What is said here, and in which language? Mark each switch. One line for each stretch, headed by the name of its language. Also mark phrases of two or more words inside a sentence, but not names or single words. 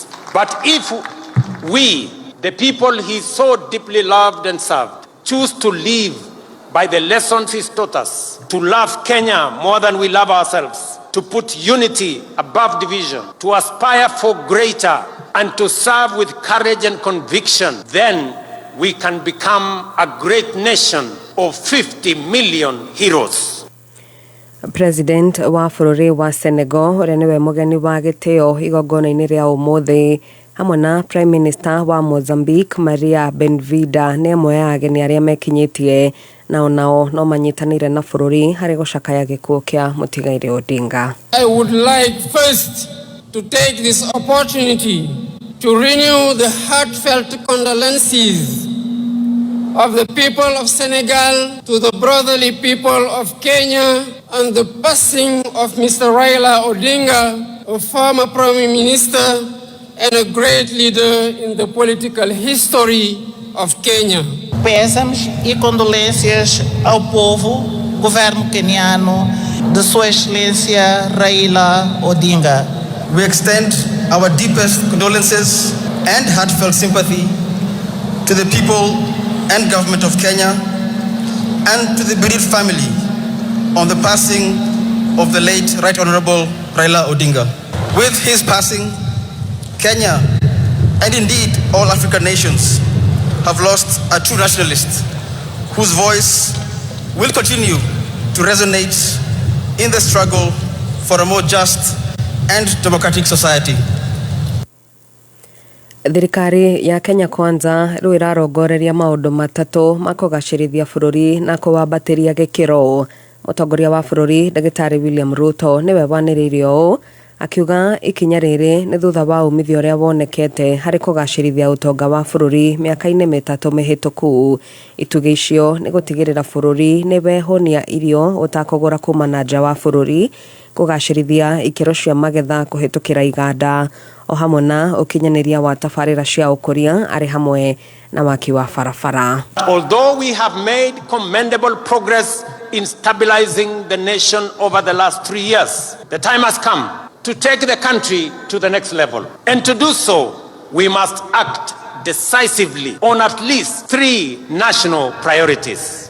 English: But if we, the people he so deeply loved and served, choose to live by the lessons he's taught us, to love Kenya more than we love ourselves, to put unity above division, to aspire for greater, and to serve with courage and conviction, then we can become a great nation of 50 million heroes.
Kikuyu: President wa bũrũri wa Senegal ũrĩa nĩwe mũgeni wa gĩtĩo igongona-inĩ rĩa ũmũthĩ hamwe na
English: Prime Minister
Kikuyu: wa Mozambique Maria Benvida nĩ amwe ya ageni arĩa mekinyĩtie nao no manyitanĩire na bũrũri harĩ gũcakaya gĩkuũ kĩa mũtigairĩ Odinga.
English: I would like first to take this opportunity to renew the heartfelt condolences of the people of Senegal to the brotherly people of Kenya and the passing of Mr. Raila Odinga, a former Prime Minister and a great leader in the political history of Kenya.
Portuguese: Pésamos e condolências ao povo, governo queniano, de Sua Excelência Raila Odinga.
English: We extend our deepest condolences and heartfelt sympathy to the people and government of Kenya and to the bereaved family on the passing of the late Right Honorable Raila Odinga. With his passing, Kenya and indeed all African nations have lost a true nationalist whose voice will continue to resonate in the struggle for a more just and democratic society.
Kikuyu: Thirikari ya Kenya Kwanza rĩu ĩrarongoreria maũndũ matatũ ma kũgacĩrithia bũrũri na kũwambatĩria gĩkĩro. Mũtongoria wa bũrũri Ndagĩtarĩ William Ruto nĩwe wanĩrĩirie ũũ akiuga ikinya rĩrĩ nĩ thutha wa umithio ũrĩa wonekete harĩ kũgacĩrithia ũtonga wa bũrũri mĩaka-inĩ mĩtatũ mĩhĩtũku. Itugĩ icio nĩ gũtigĩrĩra bũrũri nĩ wehonia irio ũtakũgũra kuma na nja wa bũrũri, kũgacĩrithia ikĩro cia magetha kũhĩtũkĩra iganda, o hamwe na ũkinyanĩria wa tabarĩra cia ũkũria arĩ hamwe na waki wa farafara.
English: Although we have made commendable progress in stabilizing the nation over the last 3 years, the time has come to take the country to the next level. And to do so, we must act decisively on at least 3 national priorities.